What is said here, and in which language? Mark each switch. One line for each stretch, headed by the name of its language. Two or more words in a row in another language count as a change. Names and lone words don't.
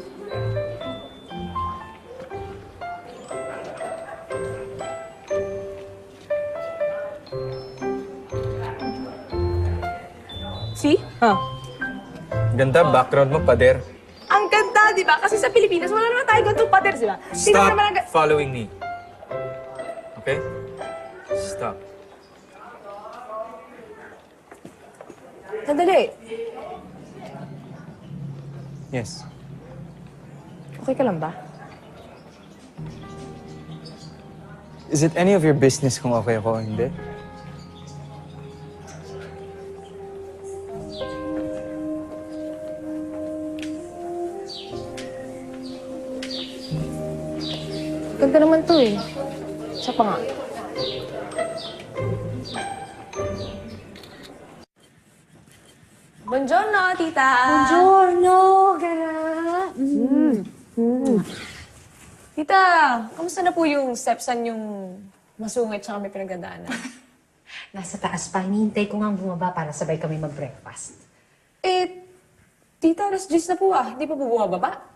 English: See? Huh?
Filipino: Ganda, background mo, pader. Ang ganda, di ba? Kasi sa Pilipinas, wala naman tayo ganitong pader, di ba? Tingnan mo
English: Stop
Filipino: naman ang
English: following me. Okay? Stop.
Filipino: Sandali.
English: Yes.
Filipino: Okay ka lang ba?
English: Is it any of your business
Filipino: kung okay ako o hindi? Ganda naman to eh. Isa pa nga.
Italian: Buongiorno, tita! Buongiorno, Gara!
Filipino: Tita, kamusta na po yung stepson yung masungit tsaka may pinagandaanan? Nasa taas pa. Hinihintay ko nga bumaba para sabay kami mag-breakfast. Tita, alas 10 na po ah. Hindi pa po bumababa?